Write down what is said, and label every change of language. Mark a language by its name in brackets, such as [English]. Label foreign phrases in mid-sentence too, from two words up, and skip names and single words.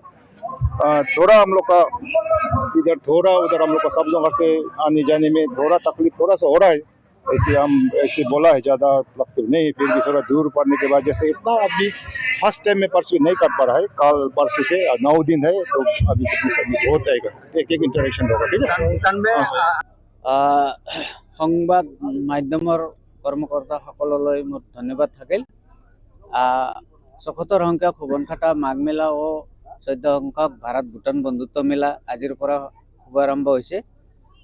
[Hindi] थोड़ा हम लोग का इधर थोड़ा उधर हम लोग का सब जगह से आने जाने में थोड़ा तकलीफ थोड़ा सा हो रहा है, ऐसे बोला है, ज़्यादा लगता नहीं, फिर भी थोड़ा दूर पड़ने के बाद जैसे इतना अभी [English] first time [Hindi] में पार्टिसिपेट नहीं कर पा रहा है। कल परसों से 9 दिन है, तो अभी बहुत आएगा, एक इंटरेक्शन होगा ठीक है। [Assamese] সংবাদ মাধ্যমৰ কৰ্মকৰ্তাসকললৈ মোৰ ধন্যবাদ থাকিল। ৭৪ সংখ্যক শোভনখাটা মাঘ মেলা ও 14 সংখ্যক ভাৰত ভূটান বন্ধুত্ব মেলা আজিৰ পৰা শুভাৰম্ভ হৈছে।